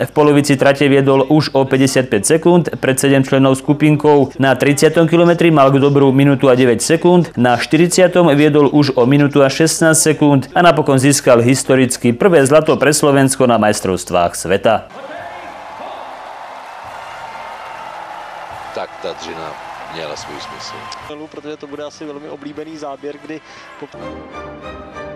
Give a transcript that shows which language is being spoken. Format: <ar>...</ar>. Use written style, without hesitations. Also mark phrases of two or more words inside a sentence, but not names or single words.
<sk>V polovici trate viedol už o 55 sekúnd pred 7 členov skupinkou. Na 30. kilometri mal k dobru minútu a 9 sekúnd, na 40. viedol už o minútu a 16 sekúnd a napokon získal historicky prvé zlato pre Slovensko na majstrovstvách sveta.</sk> <cs>Tak ta dřina měla svůj smysl. Protože to bude asi velmi oblíbený záběr, kdy</cs>